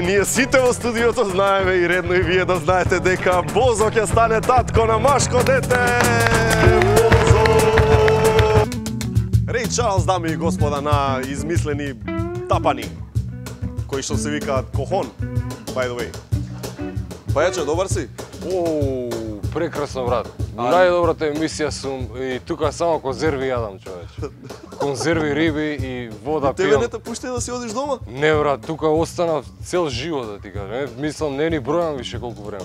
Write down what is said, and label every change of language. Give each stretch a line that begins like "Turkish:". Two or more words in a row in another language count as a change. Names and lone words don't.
Macedonian: Ние сите во студиото знаеме и редно и вие да знаете дека Бозо ќе стане татко на машко дете. Бозо! Рей Чарлс, дами и господа, на измислени тапани, кои што се викаат кохон,
English: by the way.
Macedonian: Пајаче, добар си? Прекрасно, брат. Најдобрата емисија сум и тука само конзерви јадам, човече. Конзерви, риби и вода пијам. Тебе не те пушти да си одиш дома? Не, брат, тука останав цел живот, да ти кажам. Мислам, не ни бројам више колку време.